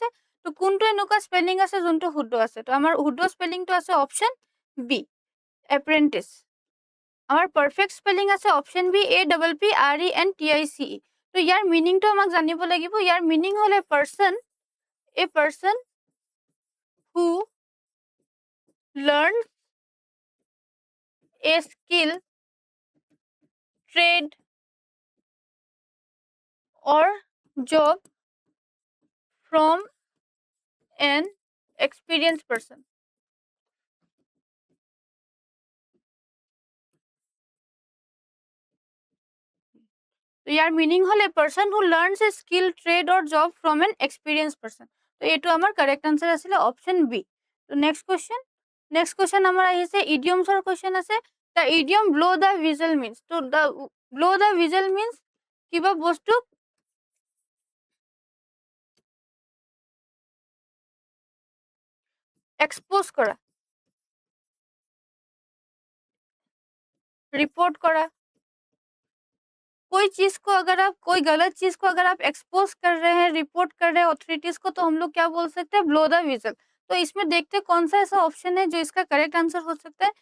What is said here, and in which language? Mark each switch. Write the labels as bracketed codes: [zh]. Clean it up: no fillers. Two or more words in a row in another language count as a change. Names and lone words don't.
[as] তো কোনটো এনেকুৱা স্পেলিং আছে যোনটো শুদ্ধ আছে? তো আমাৰ শুদ্ধ স্পেলিংটো আছে [en] option B, [as] এপ্ৰেণ্টিছ। আমাৰ পাৰফেক্ট স্পেলিং আছে [en] option B, [as] APPRENTICE। তো ইয়াৰ মিনিংটো আমাক জানিব লাগিব। ইয়াৰ মিনিং হ'ল [en] a person who learn a skill, trade or job from an experienced person. [as] তো ইয়াৰ মিনিং হ'ল [en] a person who learns a skill, trade or job from an experience person. [as] তো এইটো আমাৰ [en] correct answer [as] আছিলে [en] option B. [as] তো [en] next question [as] আমাৰ আহিছে ইডিয়মছৰ কুৱেশ্যন আছে। [en] the idiom blow the whistle means. তো the blow the whistle means [as] কিবা বস্তু এক্সপ'জ কৰা, [hi] रिपोर्ट करा। कोई चीज को अगर आप कोई गलत चीज को अगर आप एक्सपोज कर रहे हैं, रिपोर्ट कर रहे हैं ऑथोरिटीज को, तो हम लोग क्या बोल सकते हैं? [en] blow the whistle. [hi] तो इसमें देखते हैं कौन सा ऐसा ऑप्शन है जो इसका [en] correct answer [hi] हो सकता है।